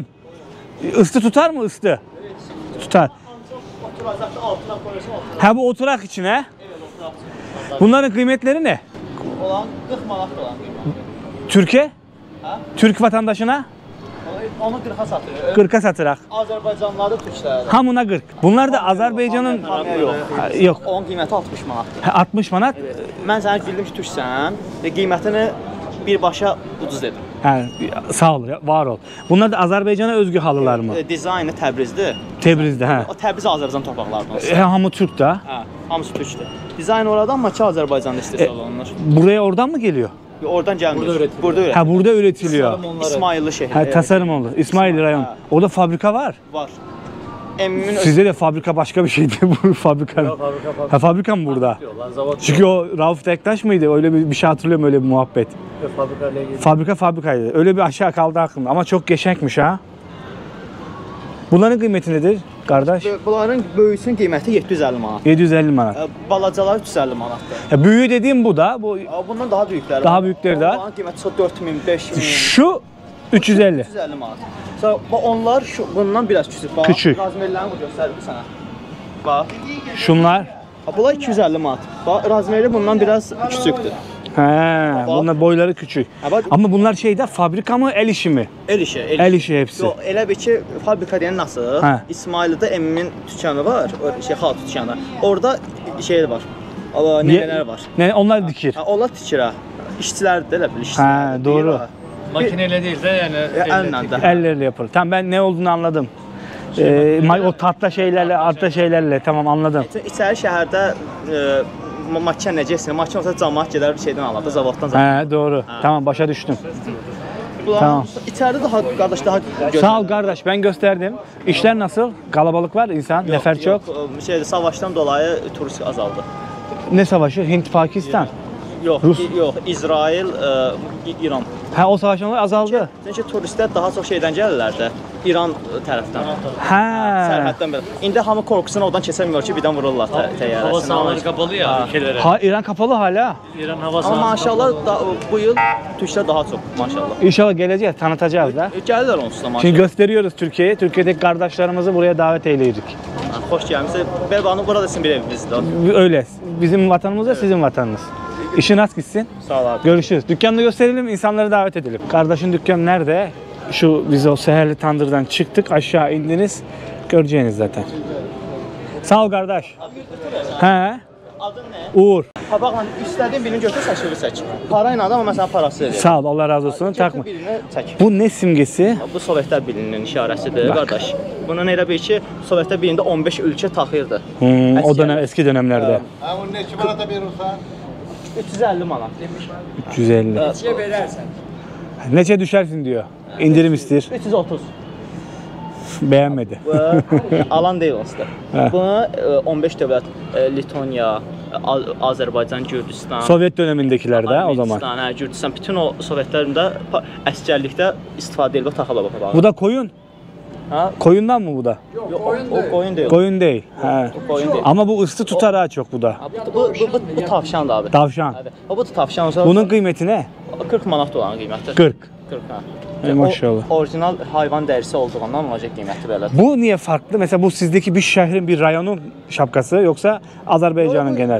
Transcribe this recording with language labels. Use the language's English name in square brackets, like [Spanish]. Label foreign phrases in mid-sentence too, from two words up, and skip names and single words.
[Turkish] Istı tutar mı ıstı? Tutar. Ha bu oturak için he? Bunların kıymetleri ne? [Azerbaijani] Olan 40 manat olan. [Turkish] Türkiye? Ha? Türk vatandaşına? Onu 40'a satıyor. [Azerbaijani] 40'a satıraq. Azərbaycanlıları türklərdə. Hamına 40. [Turkish] Bunlar da Azerbaycan'ın yok. [Azerbaijani] 10 qiyməti 60 manat. 60 manat. Mən sənə bildim ki, türksən və qiymətini birbaşa ucuz dedim. Hə, sağ ol, var ol. [Turkish] Bunlar da Azərbaycana özgü halılar mı? [Azerbaijani] Dizaynı Təbrizdir. Təbrizdə, hə. O Təbriz Azərbaycan torpaqlarından. Hamı Türk da. Hə, hamısı türkdür. Dizayn oradan, amma ki Azərbaycanda istehsal olunur. [Turkish] Buraya oradan mı geliyor? [Azerbaijani] Oradan gəlmir. [Turkish] Burada üretiliyor. Burada üretiliyor. Ha, burada üretiliyor. İsmailli şehri. Ha, tasarım oldu. İsmail rayon. Orada fabrika var. Var. Emmimin Sizde de fabrika başka bir şeydi bu fabrika. Ha, fabrika mı burada? Diyorlar, zavod Çünkü o Rauf Tektaş mıydı? Öyle bir şey hatırlıyorum, öyle bir muhabbet. fabrikayla ilgili. Fabrikaydı. Öyle bir aşağı kaldı aklımda ama çok geçenkmiş ha. Bunların kıymeti nedir kardeş? [Azerbaijani] Bunların böyüsünün qiyməti 750 manat. 750 manat. Balacalar 350 manatdır. [Turkish] Ya, büyüğü dediğim bu da. Bu [Azerbaijani] Bundan daha böyükləri Daha var. böyükləri də. Onların qiyməti 4000, 5000, [Turkish] şu 350. 350 manat. Sonra onlar bundan biraz küçük. [Azerbaijani] Bax, [Turkish] Küçük. [Azerbaijani] razmerlərini göstərir sənə. Bax. [Turkish] Şunlar. Bunlar 250 manat. [Azerbaijani] Bax, razmeri bundan biraz küçükdür. He, [Turkish] bunlar boyları küçük. Ha, bak. Ama bunlar şeyde fabrika mı, el işi mi? El işi, El işi hepsi. [Azerbaijani] Yox, elə bir ki, fabrika deyən nasıl? Hə. İsmaildə Emmimin dükanı var, xalq dükanı. Orada şey var. Nənələr var. [Turkish] Ne, onlar dikir. [Azerbaijani] Ha, onlar tikir ha. İşçilərdir elə bil, işçilər. [Turkish] Ha, doğru. Makineyle değil de yani [Azerbaijani] Əllə də. [Turkish] Ellerle yapılır. Tamam, ben ne olduğunu anladım. O tatlı şeylerle, artta şeylerle, tamam anladım. [Azerbaijani] İçəri şəhərdə makine necəsə, makine olsa cəmaət gedər bir şeydən alır, zavoddan zavoddan. [Turkish] He, doğru. Tamam, başa düştüm. Bunlar Tamam. [Azerbaijani] içəridə daha qardaş daha gözəl. [Turkish] Sağ ol kardeş, ben gösterdim. İşler nasıl? Kalabalık var insan, nefer çok. [Azerbaijani] Şeydə savaşdan dolayı turist azaldı. [Turkish] Ne savaşı? Hint, Pakistan. [Azerbaijani] Yox, Rus. yox, İsrail, İran. [Turkish] Ha, o savaşlar azaldı. [Azerbaijani] Çünki turistlər daha çox şeydən gəlirlər də, İran tərəfdən. Ha. Sərhəddən belə. İndi hamı qorxusuna oradan keçəmiyor ki, birdən vururlar hava təyyarəsini. [Turkish] sahaları kapalı ya ülkelere. Ha, İran kapalı hala. [Azerbaijani] İran hava Amma sahası maşallah bu yıl turistlər daha çox maşallah. [Turkish] İnşallah geleceğiz, tanıtacağız da. [Azerbaijani] Gəlirlər onsuz da [Turkish] Şimdi maşallah. gösteriyoruz Türkiye'ye. Türkiye'deki kardeşlerimizi buraya davet eyleyecek. [Azerbaijani] Xoş gəlmisiniz. Belbanın burada sizin bir evinizdir. [Turkish] Öyle. Bizim vatanımız da sizin vatanınız. [Azerbaijani] İşin rast gitsin. [Turkish] Sağ ol abi. Görüşürüz. Dükkanını gösterelim, insanları davet edelim. Kardeşin dükkanı nerede? Şu biz o seherli tandırdan çıktık, aşağı indiniz. Göreceğiniz zaten. Sağ ol kardeş. He. [Azerbaijani] Adın nə? Uğur. Tabaqla istədiyin birini götür, səçili seç. Parayla da amma mən sənə parası verirəm. [Turkish] Sağ ol. Allah razı olsun. Takma. [Azerbaijani] Götür birini çək. [Turkish] Bu ne simgesi? [Azerbaijani] Bu Sovetlər Birliyinin işarəsidir, qardaş. Bunun elə bir ki, Sovetlər Birliyində 15 ölkə taxırdı. [Turkish] O dönem, eski dönemlerde. Ha onu ne çikolata verirsen? [Azerbaijani] 350 manat. 350. Neçə verərsən? [Turkish] Neçe düşersin diyor. İndirim ister. 330. Beğenmedi. [Azerbaijani] Bu alan deyil onsuz da. Bunu 15 dövlət Litoniya, Azərbaycan, Gürcüstan, [Turkish] Sovyet dönemindekilerde o zaman. [Azerbaijani] Ermənistan, hə, Gürcüstan bütün o Sovetlərində əsgərlikdə istifadə edilib taxılıb bu. [Turkish] Bu da koyun. Ha? Koyundan mı bu da? [Azerbaijani] Yox, o qoyun deyil. [Turkish] Koyun değil. He. [Azerbaijani] Qoyun deyil. [Turkish] Ama bu ıslı tutar ha çok bu da. Ha, bu tavşandır abi. Tavşan. Evet. Bu tavşan olsa Bunun kıymeti ne? [Azerbaijani] 40 manat olan qiyməti. 40. [Turkish] 40 ha. Maşallah. [Azerbaijani] O, orijinal hayvan dərisi olduğundan olacaq qiyməti belə. [Turkish] Bu niye farklı? Mesela bu sizdeki bir şehrin, bir rayonun şapkası yoksa Azerbaycan'ın genel?